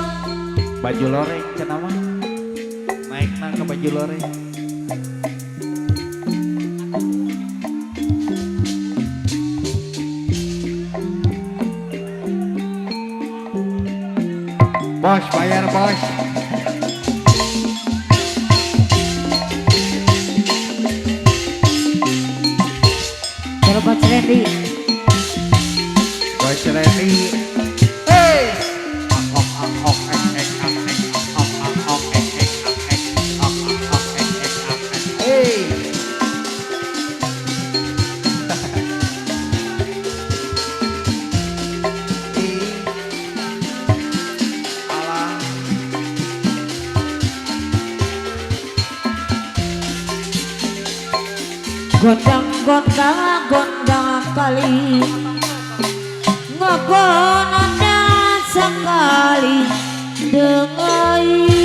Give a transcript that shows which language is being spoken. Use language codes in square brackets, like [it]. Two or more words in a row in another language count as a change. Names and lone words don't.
[su] baju loreng cenah mah naikna ke baju loreng bos bayar bos Bos Randy bos Randy hey ok ok ok ek ek ok ok ok ek ek ek ok ok ek ek hey alah gondang kali ngagondang sekali deui